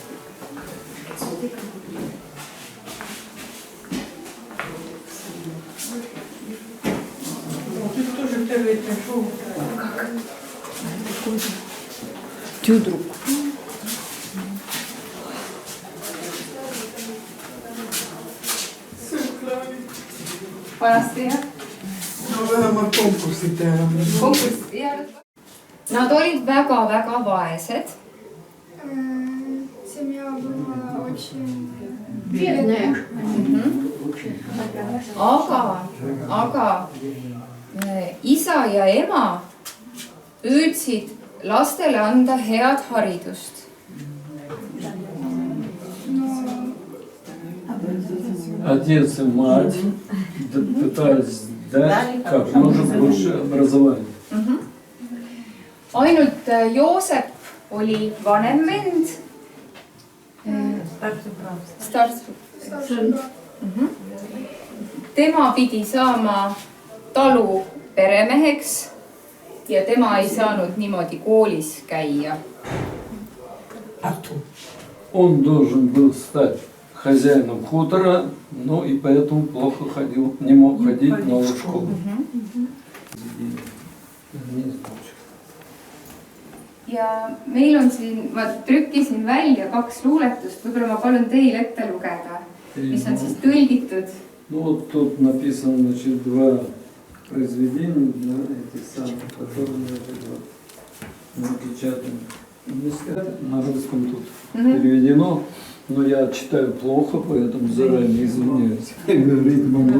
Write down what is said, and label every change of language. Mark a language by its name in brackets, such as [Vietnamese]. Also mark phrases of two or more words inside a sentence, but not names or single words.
[Russian] Ты тоже второй пришел. Как? Такой же. Ты друг. [Estonian] Vanasti, jah? No vähemalt konkursid teha. Nad olid väga-väga vaesed. [Russian] Семья была очень бедная. [Estonian] Aga isa ja ema püüdsid lastele anda head haridust. [Russian] Отец и мать пытались дать как можно больше образования. [Estonian] Ainult Joosep oli vanem vend Starts. tema pidi saama talu peremeheks ja tema ei saanud niimoodi koolis käia. [Russian] Он должен был стать хозяином хутора, но и поэтому плохо ходил, не мог ходить в новую школу. [Estonian] ja meil on siin, ma trükkisin välja 2 luuletust, võib-olla ma palun teil ette lugeda, mis on siis tõlgitud. [Russian] Ну вот тут написано, значит, 2 произведения, да, этих самых, которые, значит, вот, напечатаны. На русском тут переведено, но я читаю плохо, поэтому заранее извиняюсь. Говорить могу.